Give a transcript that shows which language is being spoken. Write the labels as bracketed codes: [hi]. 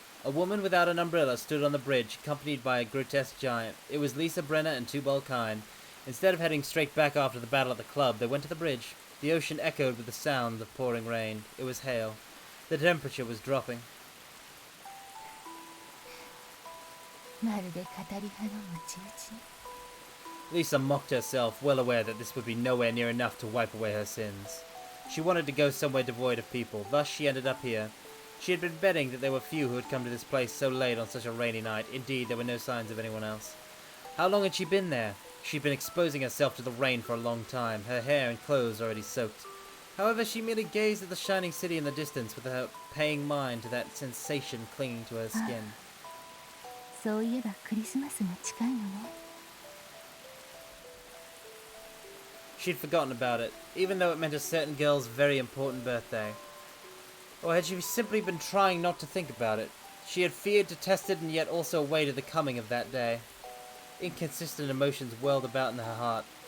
[en] A woman without an umbrella stood on the bridge, accompanied by a grotesque giant. It was Lisa Brenner and Tubal Cain. Instead of heading straight back after the battle at the club, they went to the bridge. The ocean echoed with the sound of pouring rain. It was hail. The temperature was dropping. [ja] まるで語り葉のムチ打ち。 [en] Lisa mocked herself, well aware that this would be nowhere near enough to wipe away her sins. She wanted to go somewhere devoid of people, thus she ended up here. She had been betting that there were few who had come to this place so late on such a rainy night. Indeed, there were no signs of anyone else. How long had she been there? She'd been exposing herself to the rain for a long time, her hair and clothes already soaked. However, she merely gazed at the shining city in the distance with her paying mind to that sensation clinging to her skin. [ja] そういえばクリスマスが近いのね。 [en] She'd forgotten about it, even though it meant a certain girl's very important birthday. Or had she simply been trying not to think about it? She had feared to test it and yet also awaited the coming of that day. Inconsistent emotions whirled about in her heart.